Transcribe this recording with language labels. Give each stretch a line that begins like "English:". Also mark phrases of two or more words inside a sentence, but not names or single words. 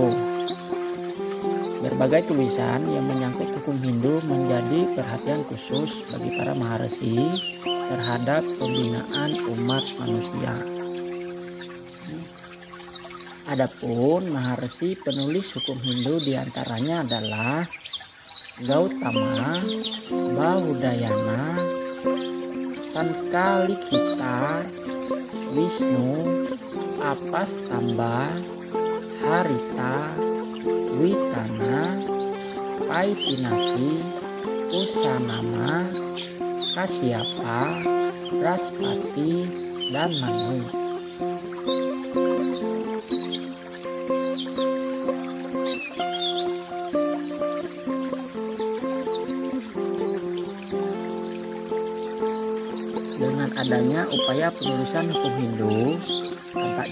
Indonesian: Berbagai tulisan yang menyangkut hukum Hindu menjadi perhatian khusus bagi para maharsi terhadap pembinaan umat manusia. Adapun maharsi penulis hukum Hindu diantaranya adalah Gautama, Bahudayana, Sankalikita, Wisnu, Apastamba, Harita, Wicana, Paitinasi, Kusanama, Kasyapa, Raspati, dan Manu. Dengan adanya upaya penulisan hukum Hindu, tampak